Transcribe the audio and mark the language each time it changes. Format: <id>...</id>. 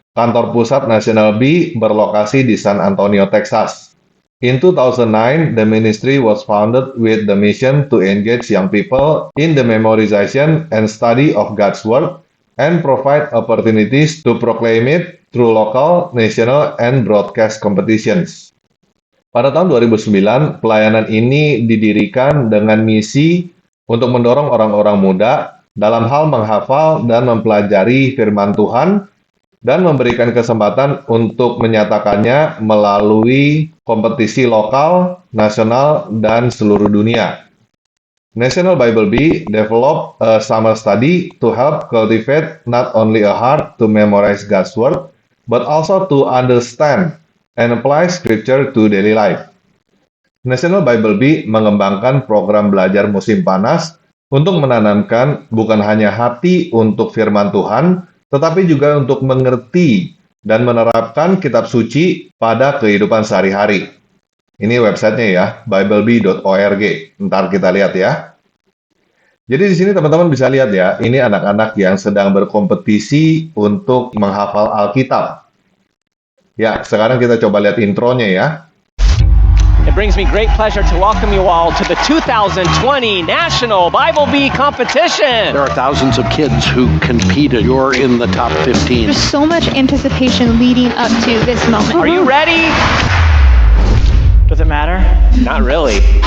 <id>Kantor pusat National Bee berlokasi di San Antonio, Texas.</id> <en>In 2009, the ministry was founded with the mission to engage young people in the memorization and study of God's Word and provide opportunities to proclaim it through local, national, and broadcast competitions.</en> <id>Pada tahun 2009, pelayanan ini didirikan dengan misi untuk mendorong orang-orang muda dalam hal menghafal dan mempelajari firman Tuhan dan memberikan kesempatan untuk menyatakannya melalui kompetisi lokal, nasional, dan seluruh dunia.</id> <en>National Bible Bee developed a summer study to help cultivate not only a heart to memorize God's Word, but also to understand and apply Scripture to daily life.</en> <id>National Bible Bee mengembangkan program belajar musim panas untuk menanamkan bukan hanya hati untuk firman Tuhan, tetapi juga untuk mengerti dan menerapkan kitab suci pada kehidupan sehari-hari. Ini websitenya ya, biblebee.org. Ntar kita lihat ya. Jadi di sini teman-teman bisa lihat ya, ini anak-anak yang sedang berkompetisi untuk menghafal Alkitab. Ya, sekarang kita coba lihat intronya ya.</id> <en>It brings me great pleasure to welcome you all to the 2020 National Bible Bee Competition. There are thousands of kids who competed. You're in the top 15. There's so much anticipation leading up to this moment. Are you ready? Does it matter? Not really.</en>